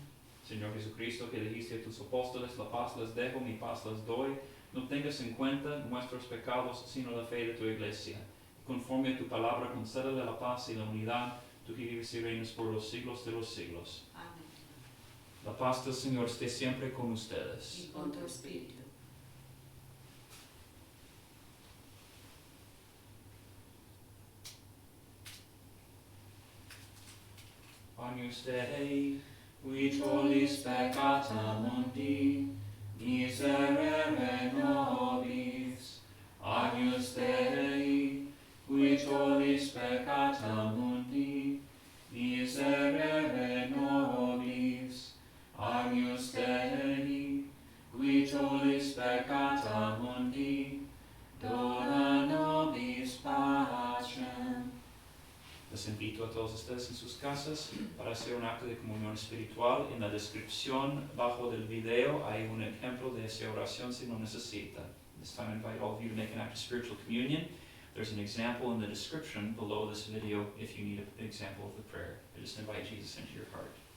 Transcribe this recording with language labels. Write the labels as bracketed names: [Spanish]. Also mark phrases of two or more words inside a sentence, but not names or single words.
[Spanish] Señor Jesucristo, que dijiste a tus apóstoles: la paz les dejo, mi paz les doy, no tengas en cuenta nuestros pecados, sino la fe de tu Iglesia. Conforme a tu palabra, concédele la paz y la unidad, tú que vives y reinas por los siglos de los siglos. Amén. La paz del Señor esté siempre con ustedes. Y con tu espíritu. [Latin] Agnus Dei, qui tollis peccata mundi, miserere nobis. Agnus Dei, qui tollis peccata mundi, miserere nobis. Agnus Dei, qui tollis peccata mundi, dona nobis pacem. [Spanish] Les invito a todos ustedes en sus casas para hacer un acto de comunión espiritual. En la descripción bajo del video hay un ejemplo de esa oración si lo necesita. [English] This time I invite all of you to make an act of spiritual communion. There's an example in the description below this video if you need an example of the prayer. I just invite Jesus into your heart.